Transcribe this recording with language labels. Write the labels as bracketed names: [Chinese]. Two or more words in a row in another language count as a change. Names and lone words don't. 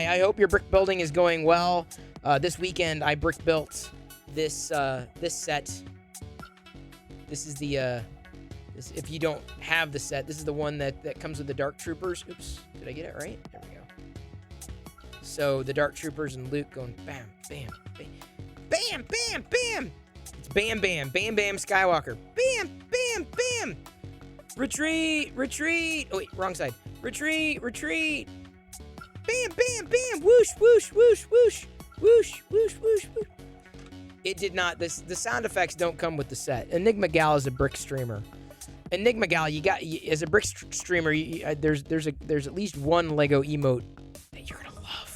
[English] I hope your brick building is going well. This weekend, I brick built this set. This is the, if you don't have the set, this is the one that comes with the Dark Troopers. Oops, did I get it right? There we go. So, the Dark Troopers and Luke going bam, bam, bam, bam, bam, bam. It's bam, bam, bam, bam, Skywalker. Bam, bam, bam. Retreat. Oh, wait, wrong side. Retreat. Bam, bam, bam. Whoosh, whoosh, whoosh, whoosh. Whoosh, whoosh, whoosh, whoosh. It did not. The sound effects don't come with the set. Enigma Gal is a brick streamer. Enigma Gal, as a brick streamer, there's at least one Lego emote that you're gonna love.